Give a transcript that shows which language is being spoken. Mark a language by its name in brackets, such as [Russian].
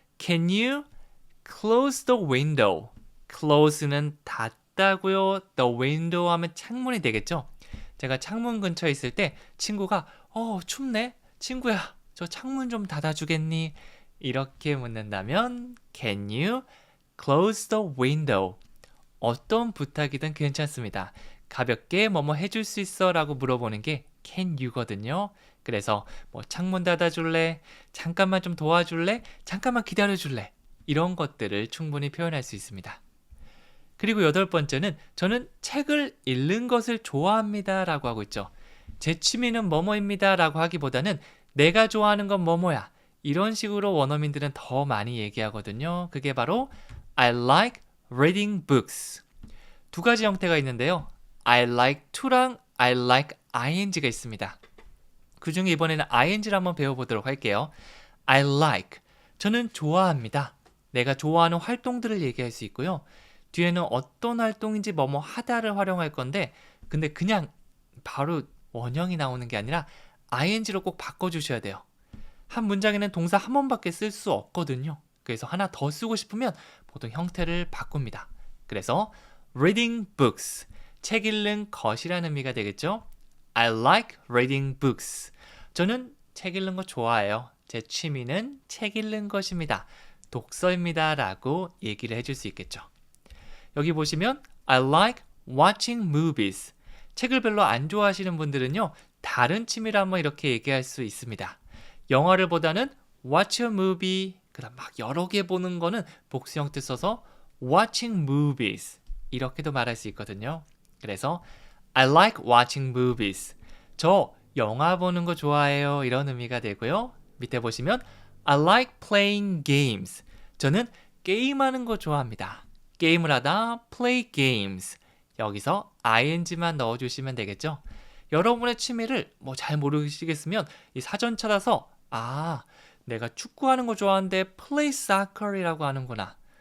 [English] Can you close the window? [Korean] close는 닫다고요. the window 하면 창문이 되겠죠. 제가 창문 근처에 있을 때 친구가 춥네? 친구야 저 창문 좀 닫아주겠니? [English] 이렇게 묻는다면 Can you close the window? [Korean] 어떤 부탁이든 괜찮습니다. 가볍게 뭐뭐 해줄 수 있어? 라고 물어보는 게 Can you 거든요. 그래서 뭐 창문 닫아줄래? 잠깐만 좀 도와줄래? 잠깐만 기다려줄래? 이런 것들을 충분히 표현할 수 있습니다. 그리고 8번째는 저는 책을 읽는 것을 좋아합니다 라고 하고 있죠. 제 취미는 뭐뭐입니다 라고 하기보다는 내가 좋아하는 건 뭐뭐야. 이런 식으로 원어민들은 더 많이 얘기하거든요. [English] 그게 바로 I like reading books. [Korean] 두 가지 형태가 있는데요. [English] I like to랑 I like ing가 있습니다. [Korean] 그 중에 이번에는 ing를 한번 배워보도록 할게요. I like. 저는 좋아합니다. 내가 좋아하는 활동들을 얘기할 수 있고요. 뒤에는 어떤 활동인지 뭐뭐 하다를 활용할 건데 근데 그냥 바로 원형이 나오는 게 아니라 ing로 꼭 바꿔주셔야 돼요. 한 문장에는 동사 한 번밖에 쓸 수 없거든요. 그래서 하나 더 쓰고 싶으면 보통 형태를 바꿉니다. 그래서 reading books, 책 읽는 것이라는 의미가 되겠죠. [English] I like reading books. [Korean] 저는 책 읽는 거 좋아해요. 제 취미는 책 읽는 것입니다. 독서입니다. 라고 얘기를 해줄 수 있겠죠. [English] 여기 보시면 I like watching movies. [Korean] 책을 별로 안 좋아하시는 분들은요. 다른 취미를 한번 이렇게 얘기할 수 있습니다. [English] 영화를 보다는 watch a movie. [Korean] 그다음 막 여러 개 보는 거는 복수 형태 써서 watching movies. 이렇게도 말할 수 있거든요. [English] 그래서 I like watching movies. [Korean] 저 영화 보는 거 좋아해요. 이런 의미가 되고요. [English] 밑에 보시면 I like playing games. [Korean] 저는 게임하는 거 좋아합니다. 게임을 하다 play games. 여기서 ing만 넣어주시면 되겠죠. 여러분의 취미를 뭐 잘 모르시겠으면 이 사전 찾아서 내가 축구하는 거 좋아하는데 play soccer이라고 하는구나.